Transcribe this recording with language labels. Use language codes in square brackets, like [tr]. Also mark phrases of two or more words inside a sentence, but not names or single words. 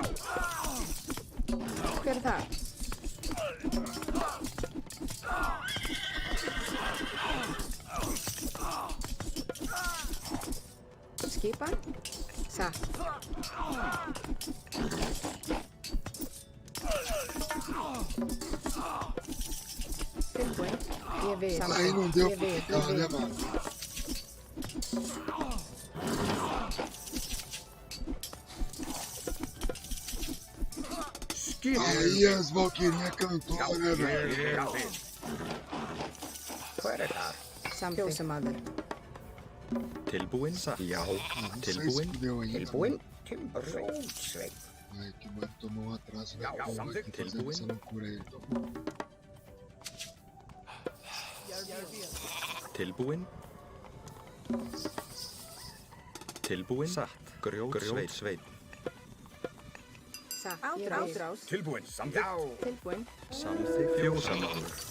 [is] Hver er það? Skipan? Satt. Tilbúin. Ég vil. [pt] Aí não deu [is] Ég [pt] pra [is] vil. [pt] ficar, né, mano? [is] Skipan. [pt] Aí as Valquirinhas cantou, né, velho? [is] Ég vil. Hver er þar? Samþykkt. Kjósamaður. Tilbúin. Já. [pt] Não sei se [is] Tilbúin. [pt] deu ainda. [is] Tilbúin. Timbursveit. [pt] Ai, que mano tomou um atraso [is] Já, [pt] na porra [is] samþykkt. [pt] aqui fazendo [is] Tilbúin. [pt] essa loucura aí. Então, Jarvin. [is] Tilbúin. Tilbúin. Satt. Grjótsveit. Satt. Ég vil. Átrás. Tilbúin. Samþykkt. Tilbúin. Samþykkt. Fjósamaður.